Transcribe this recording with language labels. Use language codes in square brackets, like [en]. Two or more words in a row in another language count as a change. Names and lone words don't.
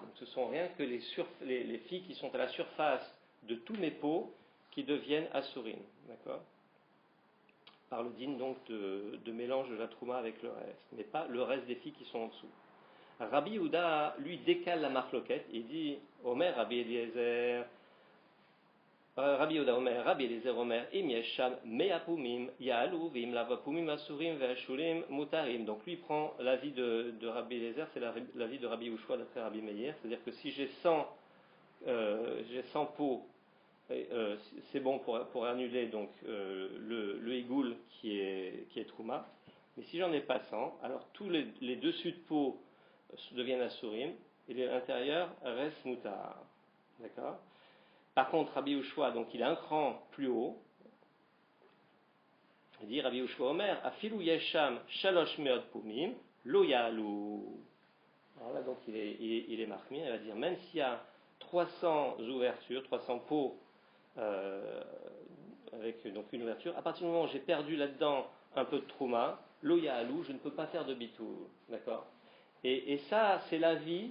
[fr] Donc ce sont rien que les filles qui sont à la surface de tous mes pots qui deviennent assourines, d'accord, par le din donc de mélange de la trouma avec le reste, mais pas le reste des filles qui sont en dessous. Rabbi Yehuda, lui, décale la marloquette, il dit Omer, Rabbi Eliezer, Rabbi Yehuda Omer, Rabbi Eliezer Omer, [he] אם יש שם מאה פומים יעלו ואם לאו פומים אסורים והשולים מותרים. [fr] Donc lui prend l'avis de Rabbi Eliezer, c'est l'avis de Rabbi Yehoshua d'après Rabbi Meir, c'est-à-dire que si j'ai 100 pots, c'est bon pour annuler donc le égoul qui est trouma. Mais si j'en ai pas 100, alors tous les dessus de pots deviennent asurim et l'intérieur reste moutar. D'accord? Par contre, Rabbi Yehoshua, donc il est un cran plus haut. Il dit [he] רבי יהושע אומר אפילו יש שם שלש מאות פומים לא יעלו. [fr] Alors là, donc il est marqué, il va dire même s'il y a 300 ouvertures, 300 pots avec donc une ouverture, à partir du moment où j'ai perdu là-dedans un peu de trouma, [he] לא יעלו, [fr] je ne peux pas faire de bitou, d'accord? Et ça, c'est l'avis.